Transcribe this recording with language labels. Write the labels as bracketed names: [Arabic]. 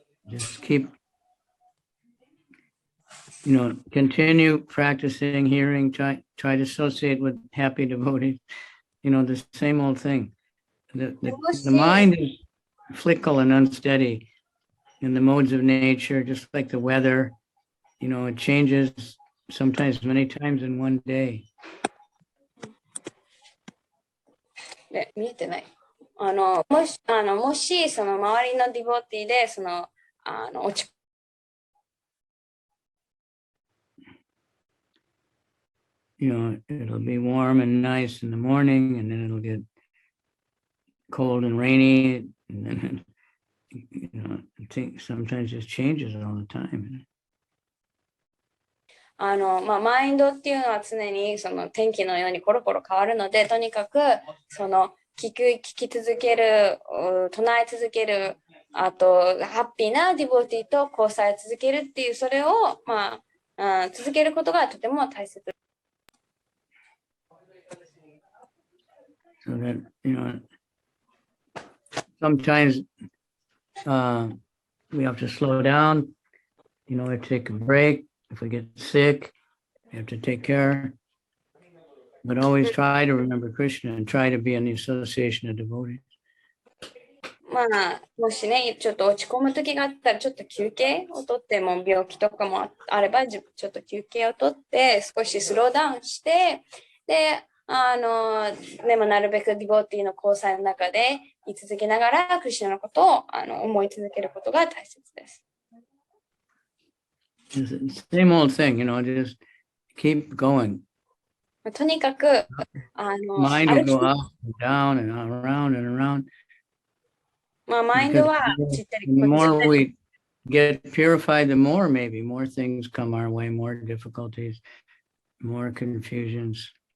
[English] Just keep, continue practicing hearing, try to associate with happy devotees, the same old thing. The mind is fickle and unsteady in the modes of nature, just like the weather. It changes sometimes many times in one day. [Japanese] で、見えてない。もしその周りのディボティで落ち [English] it'll be warm and nice in the morning, and then it'll get cold and rainy, and then I think sometimes it changes all the time. [Japanese] マインドっていうのは常にその天気のようにコロコロ変わるので、とにかく聞き続ける、唱え続ける、あとハッピーなディボティと交際を続けるっていう、それを続けることがとても大切。 [English] So that, sometimes we have to slow down, we have to take a break. If we get sick, we have to take care. But always try to remember Krishna and try to be in the association of devotees. [Japanese] もしね、ちょっと落ち込む時があったら、ちょっと休憩をとって、も病気とかもあれば、ちょっと休憩をとって、少しスローダウンして、で、でもなるべくディボティの交際の中で居続けながら、クリシュナのことを思い続けることが大切です。 [English] Same old thing, just keep going. [Japanese] とにかく、 [English] Mind will go up and down and around and around. [Japanese] マインドは [English] The more we get purified, the more things come our way, more difficulties, more confusions.